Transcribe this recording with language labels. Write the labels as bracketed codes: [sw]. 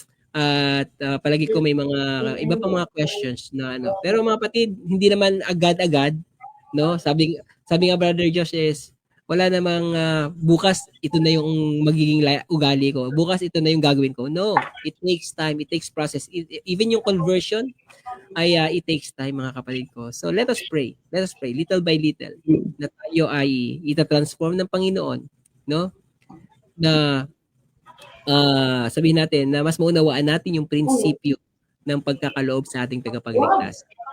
[tl] At palagi ko may mga iba pang mga questions na ano. Pero mga kapatid, hindi naman agad-agad, no? Sabi nga Brother Josh is wala namang bukas ito na yung magiging ugali ko. Bukas ito na yung gagawin ko. [en] No, it takes time, it takes process. Even yung conversion ay it takes time, [tl] mga kapatid ko. [en] So let us pray. Let us pray little by little [tl] na tayo ay ita-transform ng Panginoon, no? Na sabihin natin na mas maunawaan natin yung prinsipyo ng pagkakaloob sa ating tagapagligtas.